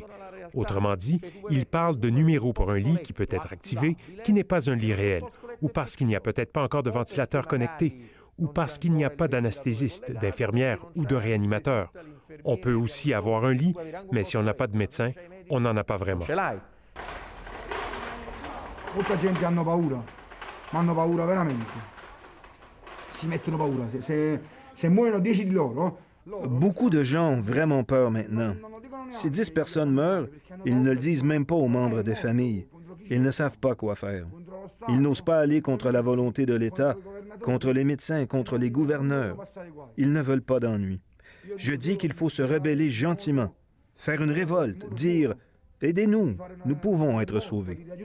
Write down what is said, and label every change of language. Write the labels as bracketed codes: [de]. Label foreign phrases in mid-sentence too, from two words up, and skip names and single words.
[fr] Autrement dit, ils parlent de numéros pour un lit qui peut être activé, qui n'est pas un lit réel, ou parce qu'il n'y a peut-être pas encore de ventilateur connecté, ou parce qu'il n'y a pas d'anesthésiste, d'infirmière ou de réanimateur. On peut aussi avoir un lit, mais si on n'a pas de médecin, on n'en a pas vraiment. [it] Molta gente hanno paura, ma hanno paura veramente. Si mettono paura, se muoiono 10 di loro. [fr] Beaucoup de gens ont vraiment peur maintenant. Si 10 personnes meurent, ils ne le disent même pas aux membres des familles. Ils ne savent pas quoi faire. Ils n'osent pas aller contre la volonté de l'État, contre les médecins, contre les gouverneurs. Ils ne veulent pas d'ennui. Je dis qu'il faut se rebeller gentiment, faire une révolte, dire « Aidez-nous, nous pouvons être sauvés ».